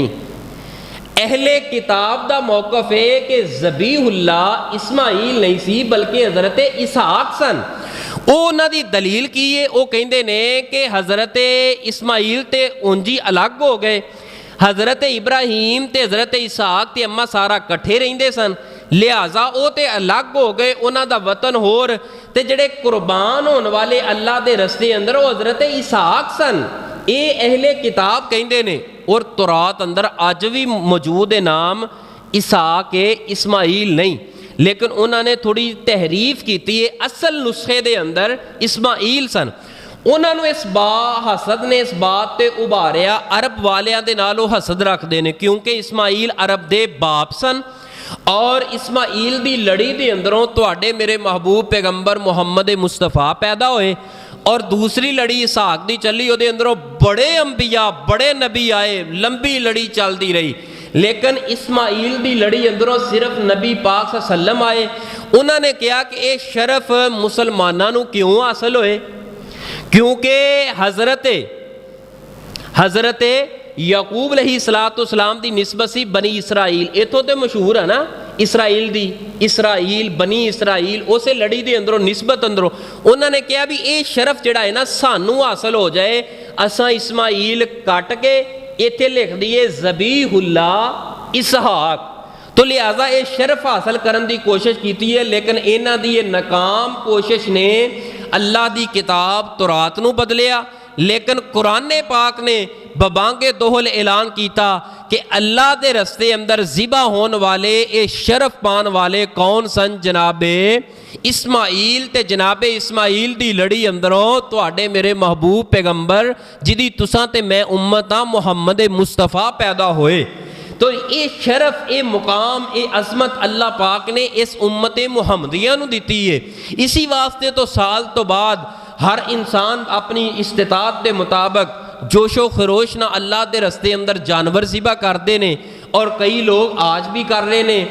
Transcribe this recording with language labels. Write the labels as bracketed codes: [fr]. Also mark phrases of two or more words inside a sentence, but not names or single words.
[pa] اہل کتاب دا موقف ہے کہ ذبیح اللہ اسماعیل نہیں سی بلکہ حضرت اسحاق سن۔ وہ انہاں دی دلیل کی ہے، وہ کہندے نے کہ حضرت اسماعیل تے انجی الگ ہو گئے، حضرت ابراہیم تے حضرت اسحاق تے اماں سارا کٹھے رہندے سن، لہٰذا او تے الگ ہو گئے، انہاں دا وطن ہور، تے جڑے قربان ہون والے اللہ دے رستے اندر وہ حضرت اسحاق سن۔ اے اہل کتاب کہندے نے، اور تورات اندر اج بھی موجود ہے نام اسحاق ہے، اسماعیل نہیں، لیکن انہوں نے تھوڑی تحریف کیتی ہے، اصل نسخے دے اندر اسماعیل سن۔ انہوں نے اس حسد نے اس بات تے ابھاریا عرب والیاں دے نال وہ حسد رکھ دینے، کیونکہ اسماعیل عرب دے باپ سن، اور اسماعیل دی لڑی دے اندروں تواڈے میرے محبوب پیغمبر محمد مصطفیٰ پیدا ہوئے، اور دوسری لڑی اسحاق دی چلی، وہ دے اندروں بڑے انبیاء بڑے نبی آئے، لمبی لڑی چلتی رہی، لیکن اسماعیل دی لڑی اندروں صرف نبی پاک صلی اللہ علیہ وسلم آئے۔ انہوں نے کہا کہ اے شرف مسلمانوں نو کیوں حاصل ہوئے؟ کیونکہ حضرت یعقوب علیہ السلام دی نسبت سی بنی اسرائیل، اتھوں تے مشہور ہے نا، اسرائیل بنی اسرائیل اسے لڑی دے اندروں نسبت اندروں انہوں نے کہا بھی یہ شرف جڑا ہے نا سانوں حاصل ہو جائے اساں اسماعیل کٹ کے ایتھے لکھ دیے ذبیح اللہ اسحاق، تو لہٰذا یہ شرف حاصل کرن دی کوشش کیتی ہے، لیکن انہاں دی یہ ناکام کوشش نے اللہ دی کتاب تورات نو بدلیا۔ لیکن قرآن پاک نے ببانگ دوہل اعلان کیتا کہ اللہ دے رستے اندر ذبح ہون والے اے شرف پان والے کون سن؟ جناب اسماعیل، تے جناب اسماعیل دی لڑی اندروں تواڈے میرے محبوب پیغمبر جدی تساں تے میں امت ہاں محمد مصطفیٰ پیدا ہوئے۔ تو یہ شرف، یہ مقام، یہ عظمت اللہ پاک نے اس امت محمدیہ نو دیتی ہے۔ اسی واسطے تو سال تو بعد ہر انسان اپنی استطاعت دے مطابق جوش و خروش نہ اللہ دے رستے اندر جانور ذبح کردے نے، اور کئی لوگ آج بھی کر رہے نے۔